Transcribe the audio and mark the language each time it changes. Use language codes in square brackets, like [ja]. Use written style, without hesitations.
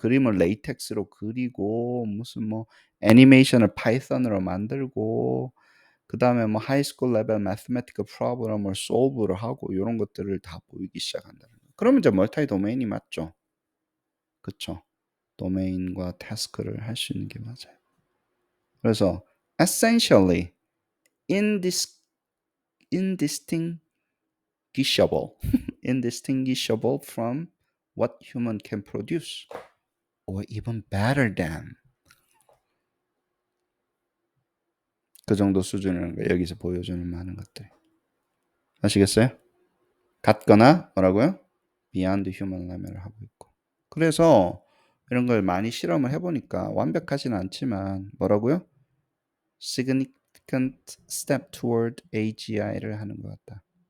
[ko] 그림을 레이텍스로 그리고 무슨 뭐 애니메이션을 파이썬으로 만들고 그다음에 뭐 하이스쿨 레벨 매스매티컬 프로블럼을 솔브를 하고 이런 것들을 다 보이기 시작한다는 거예요. 그러면 이제 멀티 도메인이 맞죠. 그렇죠. 도메인과 태스크를 할 수 있는 게 맞아요. [en] 그래서 essentially indistinguishable indistinguishable from what human can produce or even better than [ko] 그 정도 수준이라는 거 여기서 보여주는 많은 것들 아시겠어요? 같거나 뭐라고요? [en] beyond human level [ko] 을 하고 있고 그래서 이런 걸 많이 실험을 해보니까 완벽하지는 않지만 뭐라고요? [en] significant step toward AGI를 [ko] 하는 것 같다.